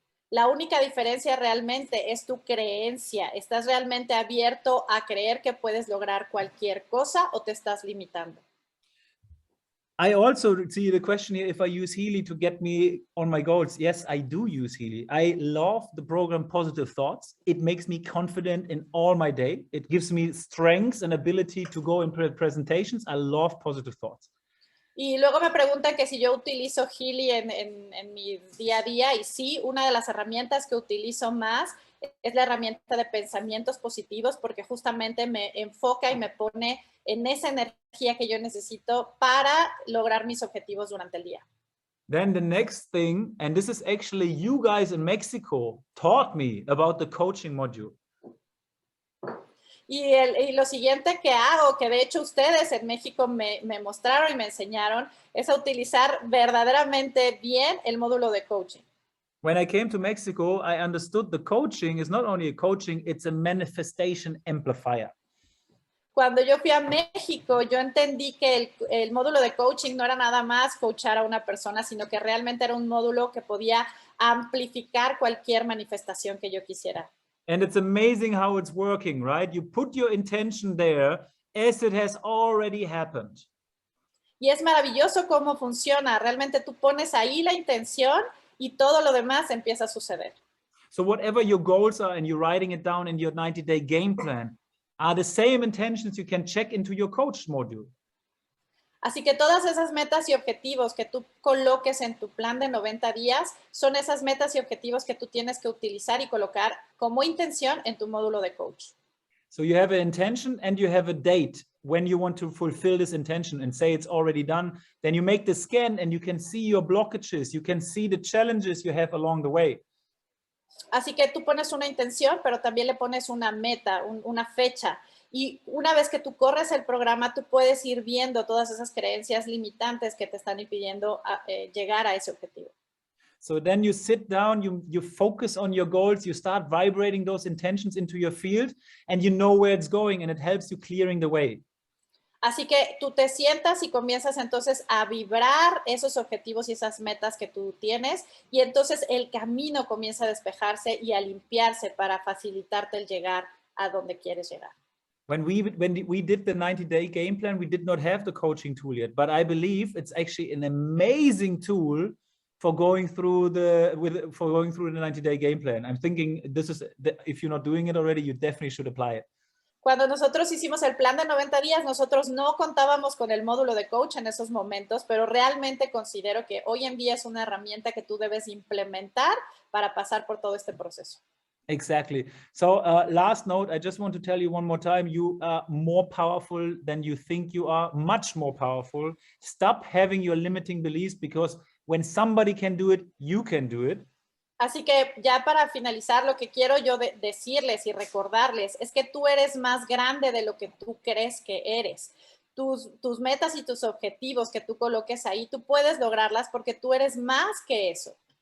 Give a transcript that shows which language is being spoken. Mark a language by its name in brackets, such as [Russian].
[Spanish] La única diferencia realmente es tu creencia. ¿Estás realmente abierto a creer que puedes lograr cualquier cosa o te estás limitando? [English] I also see the question here, if I use Healy to get me on my goals. Yes, I do use Healy. I love the program Positive Thoughts. It makes me confident in all my day. It gives me strength and ability to go in presentations. I love Positive Thoughts. [Spanish] Y luego me preguntan que si yo utilizo Healy en mi día a día, y sí, una de las herramientas que utilizo más es la herramienta de pensamientos positivos, porque justamente me enfoca y me pone en esa energía que yo necesito para lograr mis objetivos durante el día. [English] Then the next thing, and this is actually you guys in Mexico taught me about the coaching module. [Spanish] Y lo siguiente que hago, que de hecho ustedes en México me mostraron y me enseñaron, es a utilizar verdaderamente bien el módulo de coaching. [English] When I came to Mexico, I understood the coaching is not only a coaching, it's a manifestation amplifier. [Spanish] Cuando yo fui a México, yo entendí que el módulo de coaching no era nada más coachar a una persona, sino que realmente era un módulo que podía amplificar cualquier manifestación que yo quisiera. [English] And it's amazing how it's working, right? You put your intention there as it has already happened. [Spanish] Y es maravilloso cómo funciona. Realmente tú pones ahí la intención y todo lo demás empieza a suceder. [English] So whatever your goals are and you're writing it down in your 90-day game plan are the same intentions you can check into your coach module. [Spanish] Así que todas esas metas y objetivos que tú coloques en tu plan de 90 días son esas metas y objetivos que tú tienes que utilizar y colocar como intención en tu módulo de coach. [English] So you have an intention and you have a date when you want to fulfill this intention and say it's already done. Then you make the scan and you can see your blockages. You can see the challenges you have along the way. [Spanish] Así que tú pones una intención, pero también le pones una meta, una fecha. Y una vez que tú corres el programa, tú puedes ir viendo todas esas creencias limitantes que te están impidiendo llegar a ese objetivo. [English] So then you sit down, you focus on your goals, you start vibrating those intentions into your field, and you know where it's going, and it helps you clearing the way. [Spanish] Así que tú te sientas y comienzas entonces a vibrar esos objetivos y esas metas que tú tienes, y entonces el camino comienza a despejarse y a limpiarse para facilitarte el llegar a donde quieres llegar. [English] When we did the 90-day game plan, we did not have the coaching tool yet, but I believe it's actually an amazing tool for going through the 90-day game plan. I'm thinking if you're not doing it already, you definitely should apply it. [Spanish] Cuando nosotros hicimos el plan de 90 días, nosotros no contábamos con el módulo de coach en esos momentos, pero realmente considero que hoy en día es una herramienta que tú debes implementar para pasar por todo este proceso. [English] Exactly. So last note, I just want to tell you one more time, you are more powerful than you think you are, much more powerful. Stop having your limiting beliefs, because when somebody can do it, you can do it. [Spanish] Así que ya para finalizar, lo que quiero yo decirles y recordarles es que tú eres más grande de lo que tú crees que eres. Tus metas y tus objetivos que tú coloques ahí, tú puedes lograrlas porque tú eres más que eso.